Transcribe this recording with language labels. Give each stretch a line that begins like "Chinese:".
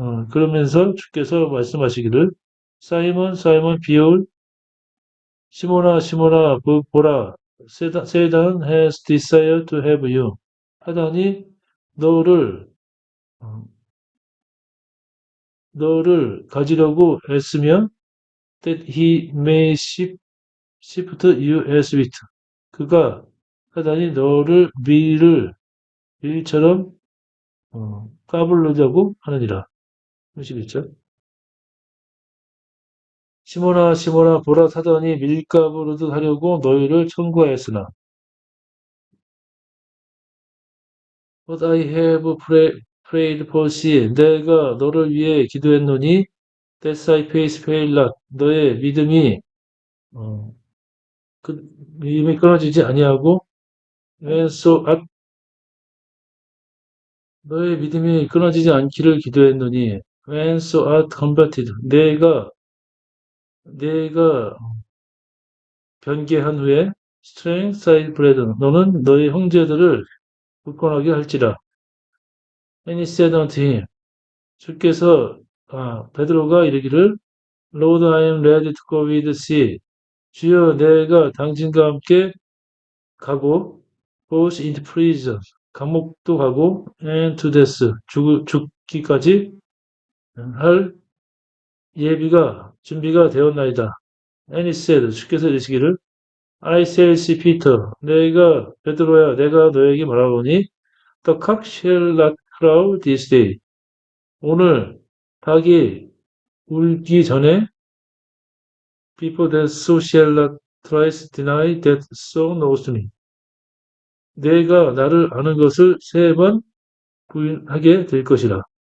Korean: 그러면서 주께서 말씀하시기를 사이먼
English: behold,
Korean: 시몬아 보라,
English: Satan has desired to have you.
Korean: 사단이 너를 너를 가지려고 애쓰면
English: that he may shift you as wheat.
Korean: 그가 사단이 너를 밀처럼 까불려고 하느니라. 아시겠죠? 시몬아 시몬아 보라 사단이 밀가부르듯 하려고 너희를 청구하였으나
English: But I have prayed for thee.
Korean: 내가 너를 위해 기도했노니
English: that thy faith fail not.
Korean: 너의 어, 믿음이 끊어지지 아니하고
English: and so 너의
Korean: 믿음이 끊어지지 않기를 기도했노니
English: and so art converted.
Korean: 내가 변개한 후에
English: strength thy brethren.
Korean: 너는 너의 형제들을 굳건하게 할지라.
English: And he said unto him.
Korean: 주께서 베드로가 이르기를
English: Lord, I am ready to go with thee.
Korean: 주여, 내가 당신과 함께 가고,
English: both into prison,
Korean: 감옥도 가고,
English: and to death,
Korean: 죽기까지 할 준비가 되었나이다.
English: And he said,
Korean: 주께서 이르시기를,
English: I say, Peter,
Korean: 베드로야, 내가 너에게 말하노니,
English: the cock shall not crow this day.
Korean: 오늘 닭이 울기 전에
English: before that thou shalt not thrice deny that thou knowest me.
Korean: 내가 나를 아는 것을 3번 부인하게 될 것이라.